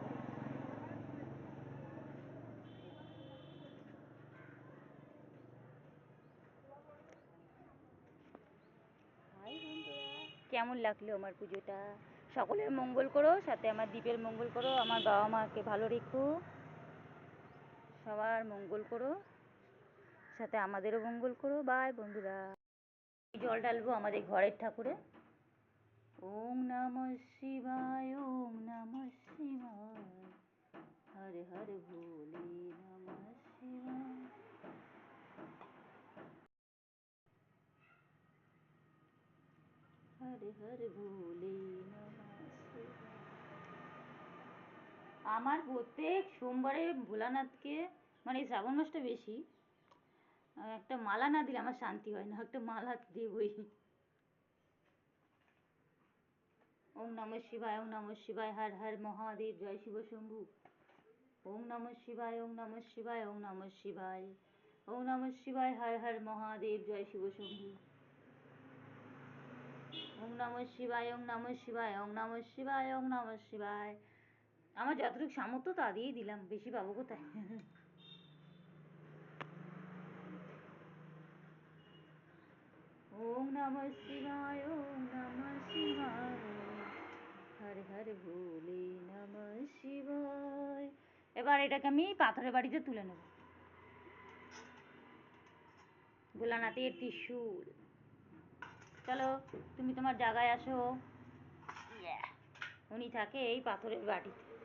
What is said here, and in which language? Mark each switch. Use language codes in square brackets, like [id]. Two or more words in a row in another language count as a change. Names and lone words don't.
[bn] হাই বন্ধুরা, কেমন লাগলো আমার পুজোটা? সকলের মঙ্গল করো, সাথে আমার দ্বীপের মঙ্গল করো, আমার বাবা মাকে ভালো রেখো, সবার মঙ্গল করো, সাথে আমাদেরও মঙ্গল করো। বাই বন্ধুরা। জল ঢালবো আমাদের ঘরের ঠাকুরে। [sa] ওম নমঃ শিবায়, ওম নমঃ শিবায়, হরে হরে ভোলে নমঃ শিবায়, হরে হরে ভোলে নমঃ শিবায়। [bn] আমার প্রত্যেক সোমবারে ভোলানাথকে, মানে শ্রাবণ মাসটা বেশি, একটা মালা না দিলে আমার শান্তি হয় না, একটা মালা দেবই। [sa] ওম নমঃ শিবায়, ওম নমঃ শিবায়, হর হর মহাদেব, জয় শিব শম্ভু। ওম নমঃ শিবায়, ওম নমঃ শিবায়, ওম নমঃ শিবায়, ওম নমঃ শিবায়, হর হর মহাদেব, জয় শিব শম্ভু। ওম নমঃ শিবায়, ওম নমঃ শিবায়, ওম নমঃ শিবায়, ওম নমঃ শিবায়। [bn] আমার যতটুকু সামর্থ্য তা দিয়েই দিলাম, বেশি পাবো কোথায়? [sa] ওম নমঃ শিবায়, ওম নমঃ শিবায়, হর হর ভোলে নমঃ শিবায়। [bn] এবার এটাকে আমি পাথরের বাড়িতে তুলে নেব। ভোলানাথের ত্রিশূল। চলো তুমি তোমার জায়গায় আসো। উনি থাকে এই পাথরের বাড়িতে।